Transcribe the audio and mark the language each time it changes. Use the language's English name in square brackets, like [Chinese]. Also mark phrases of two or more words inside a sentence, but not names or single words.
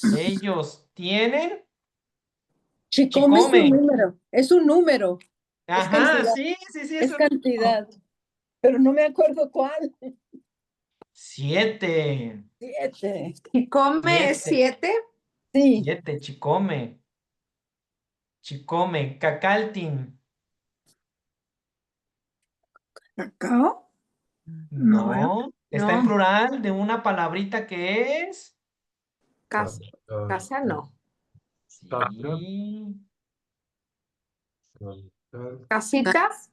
[Spanish] Ellos tienen Chicome es un chicome. número. Es un número. Es Ajá, cantidad. sí, sí, Es eso. cantidad. Pero no me acuerdo cuál. 7. 7. ¿Y come 7? Sí. 7, [Nahuatl languages] chicome. Chicome, cacaltin. [Spanish] ¿Cacao? No, está en no. plural de una palabrita que es. Casa. Casa no. Sí. ¿Casitas?